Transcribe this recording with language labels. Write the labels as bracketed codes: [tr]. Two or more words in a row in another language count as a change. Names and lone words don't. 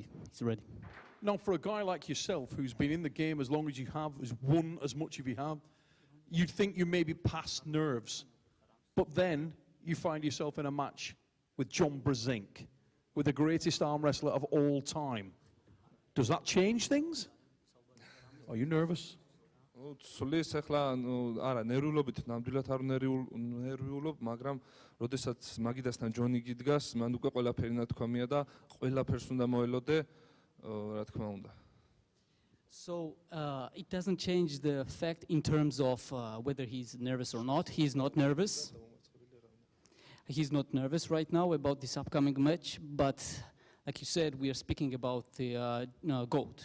[en] Now, for a guy like yourself, who's been in the game as long as you have, who's won as much as you have, you'd think you may be past nerves. But then you find yourself in a match with John Brzenk, with the greatest arm wrestler of all time. Does that change things? Are you nervous? [ka] სულის ახლა არა ნერვიულობით ნამდვილად არ ნერვიულობ, მაგრამ როდესაც მაგიდასთან ჯონი გიდგას, მან უკვე ყველაფერი ნათქვამია და ყველაფერს უნდა მოელოდე, რა თქმა უნდა. [en] So it doesn't change the fact in terms of whether he's nervous or not. He's not nervous. He's not nervous right now about this upcoming match, but like you said, we are speaking about the GOAT.